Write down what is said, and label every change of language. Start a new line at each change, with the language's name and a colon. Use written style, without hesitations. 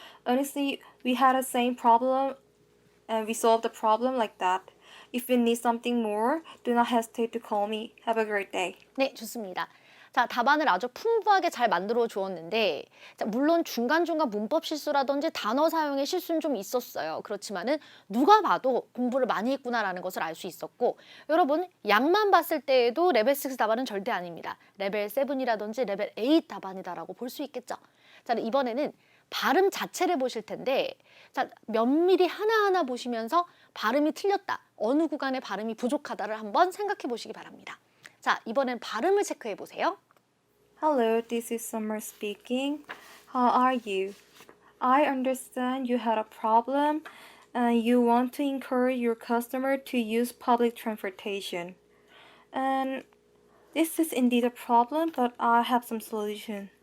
English: Honestly, we had the same problem and we solved the problem like that. If you need something more, do not hesitate to call me. Have a great day.
Korean: 네, 좋습니다. 자, 답안을 아주 풍부하게 잘 만들어 주었는데 자, 물론 중간중간 문법 실수라든지 단어 사용의 실수는 좀 있었어요. 그렇지만은 누가 봐도 공부를 많이 했구나라는 것을 알 수 있었고 여러분 양만 봤을 때에도 레벨 6 답안은 절대 아닙니다. 레벨 7이라든지 레벨 8 답안이다라고 볼 수 있겠죠. 자, 이번에는 발음 자체를 보실 텐데 자, 면밀히 하나하나 보시면서 발음이 틀렸다, 어느 구간의 발음이 부족하다를 한번 생각해 보시기 바랍니다. 자, 이번엔 발음을 체크해 보세요.
English: Hello, this is Summer speaking. How are you? I understand you had a problem and you want to encourage your customer to use public transportation. And this is indeed a problem, but I have some solution.